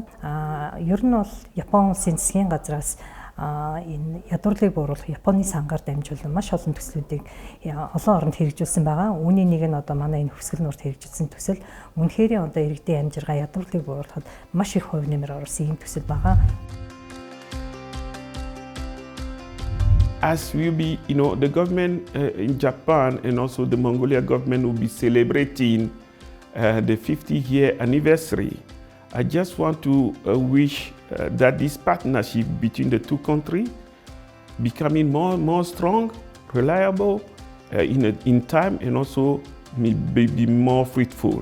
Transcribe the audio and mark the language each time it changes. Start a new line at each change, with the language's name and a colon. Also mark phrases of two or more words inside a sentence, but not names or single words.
Mongolian: Ер нь бол Японы улсын засгийн газраас энэ ядуурлыг бууруулах Японы сангаар дамжуулан маш олон төслүүдийг олон оронд хэрэгжүүлсэн байгаа. Үүний нэг нь одоо манай энэ хөвсгөл нуурт хэрэгжүүлсэн төсөл. Үнэхээр одоо иргэдийн амжиргаа ядуурлыг бууруулахад маш их хувь нэмэр оруулсан ийм төсөл байгаа.
English: As we'll be, the government in Japan and also the Mongolia government will be celebrating the 50-year anniversary. I just want to wish that this partnership between the two countries becoming more strong, reliable in time, and also be more fruitful.